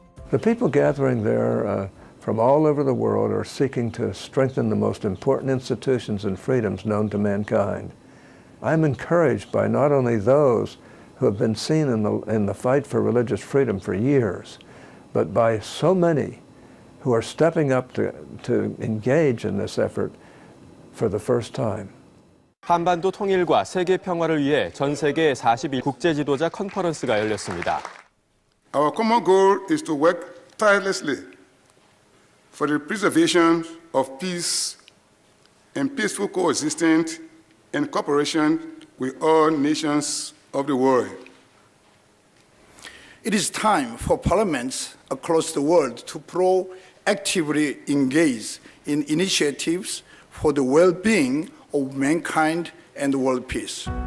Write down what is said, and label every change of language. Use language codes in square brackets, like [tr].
[en] The people gathering there from all over the world are seeking to strengthen the most important institutions and freedoms known to mankind. I'm encouraged by not only those who have been seen in the fight for religious freedom for years, but by so many who are stepping up to engage in this effort for the first time. [ko] 한반도 통일과 세계 평화를 위해 전 세계 41 국제 지도자 컨퍼런스가 열렸습니다. [en] Our common goal is to work tirelessly for the preservation of peace and peaceful coexistence and cooperation with all nations of the world. It is time for parliaments across the world to proactively engage in initiatives for the well-being of mankind and world peace.